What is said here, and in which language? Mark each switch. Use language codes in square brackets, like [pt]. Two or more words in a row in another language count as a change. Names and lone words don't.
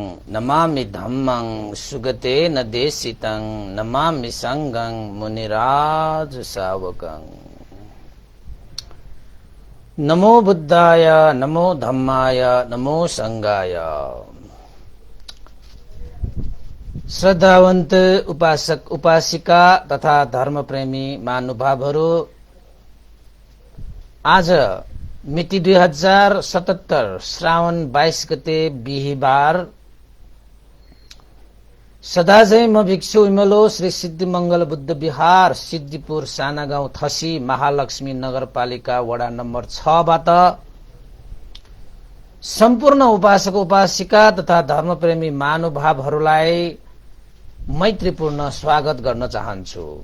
[pi] नमामि धम्मं सुगते न देशितं नमामि संगं मुनिराज सावकं। नमो बुद्धाय नमो धम्माय नमो संगाय। [ne] श्रद्धावन्त उपासक उपासिका तथा धर्मप्रेमी महानुभावहरू, आज मिति 2077 श्रावण 22 गते बिहीबार सदाझै म भिक्षु इमलो श्री सिद्धिमंगल बुद्ध विहार सिद्धिपुर साना गाउँ थसी महालक्ष्मी नगरपालिका वडा नम्बर 6 बाट सम्पूर्ण उपासक उपासिका तथा धर्मप्रेमी महानुभावहरूलाई मैत्रीपूर्ण स्वागत गर्न चाहन्छु।